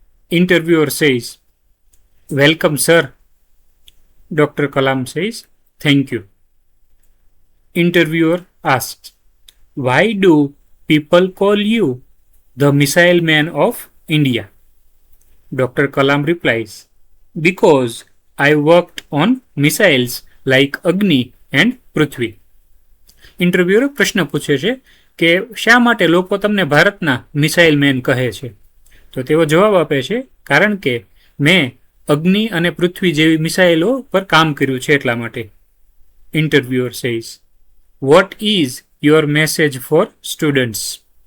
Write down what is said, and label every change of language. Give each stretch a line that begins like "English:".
English: Interviewer says, welcome sir. Doctor Kalam says, thank you. Interviewer asks, why do people call you the missile man of India? Dr. Kalam replies, because I worked on missiles like Agni and Prithvi.
Gujarati: Interviewer પ્રશ્ન પૂછે છે કે શા માટે લોકો તમને ભારતના missile man કહે છે? તો તેઓ જવાબ આપે છે, કારણ કે મેં અગ્નિ અને પૃથ્વી જેવી મિસાઇલો પર કામ કર્યું છે એટલા માટે.
English: Interviewer says, what is your message for students?